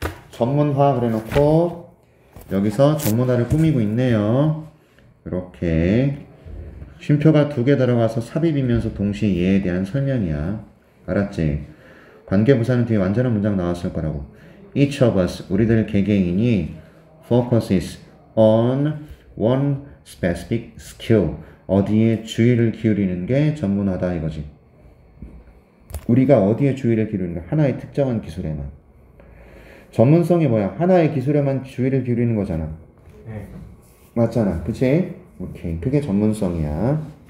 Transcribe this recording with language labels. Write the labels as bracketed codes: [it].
[ko] 전문화 그래놓고 여기서 전문화를 꾸미고 있네요. 이렇게 쉼표가 2개 들어가서 삽입이면서 동시에 얘에 대한 설명이야. 알았지? 관계부사는 뒤에 완전한 문장 나왔을 거라고. [en] Each of us, [ko] 우리들 개개인이 [en] focuses on one specific skill. [ko] 어디에 주의를 기울이는 게 전문화다 이거지. 우리가 어디에 주의를 기울이는 가 하나의 특정한 기술에만. 전문성이 뭐야? 하나의 기술에만 주의를 기울이는 거잖아. 네. 맞잖아. 그치? 오케이. 그게 전문성이야.